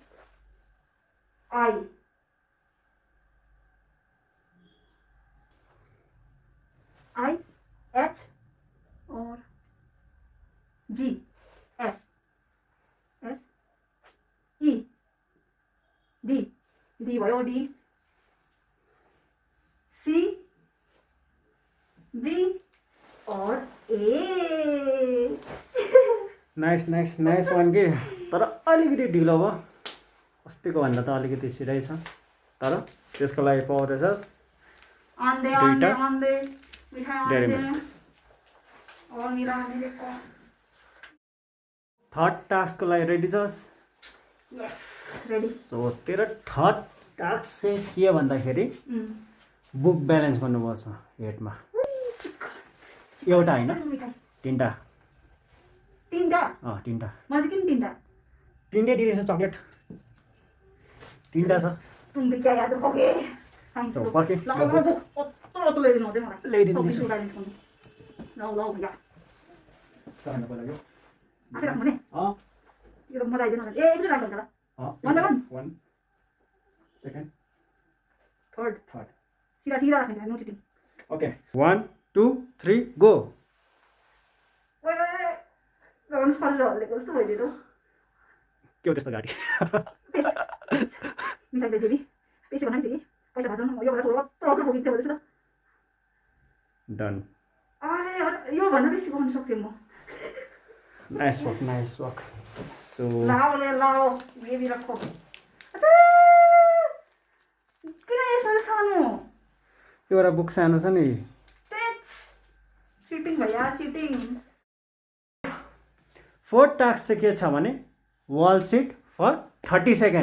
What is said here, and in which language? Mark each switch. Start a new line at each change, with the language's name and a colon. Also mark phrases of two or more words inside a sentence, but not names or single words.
English: I H और G F E D भयो D C B और A। nice one
Nepali: के, तर अलिकति ढिलो भयो। अस्तिको भन्दा त अलिकति छिटै छ, तर त्यसको लागि पाउँदैछस् आन्दे मिठाई डेरी आन्दे मिल्क।
Hindi: और मेरा मेरे को
English: third taskko
Nepali: लागि रेडी छस्?
English: yes ready.
Nepali: सो तेरो
English: third task
Nepali: चाहिँ के भन्दाखेरि
English: book balance
Nepali: गर्नुपर्छ हेडमा। एउटा होइन, तिनवटा। तिनवटा तिनवटा। मैले किन तिनवटा? तिनटै दिँदैछ चक्लेट, तिनवटा छ।
Hindi: तुम भी क्या याद रखोगे?
Nepali: सो पर्खे लाओ अत्रो ल्याइदिनु हुँदै मलाई। ल्याइदिँदैछु।
Hindi: लाउ भैया
Nepali: चढ्नु पर्यो। आफै राख्नु नि। यो त मजा आइदिनु होला। ए एकचोटि राख्नु हुन्छ ल।
English: One by one?
Nepali: 1 सेकेन्ड थर्ड थर्ड। सीधा राख्नु,
English: no cheating. okay 1 2 3 go.
Nepali: ओए झन् सर हल्लेको जस्तो भइदियो। के हो त्यस्तो गाडी? मिठाई बेचेबी पैसा बनाएको थिएँ कि पैसा भाज्नु यो भन्दा अत्रो बोकिन्थ्यो भन्दैछु त। डन। अरे यो भन्दा बेसी गर्नु सक्थेँ म।
English: nice work. so
Hindi: लाओ बेबी रखो।
Nepali: किन यसरी सानो? एउटा बुक सानो छ नि। चिटिङ भैया चिटिङ। फोर्थ टास्क चाहिँ के छ भने
English: wall sit for 30 second.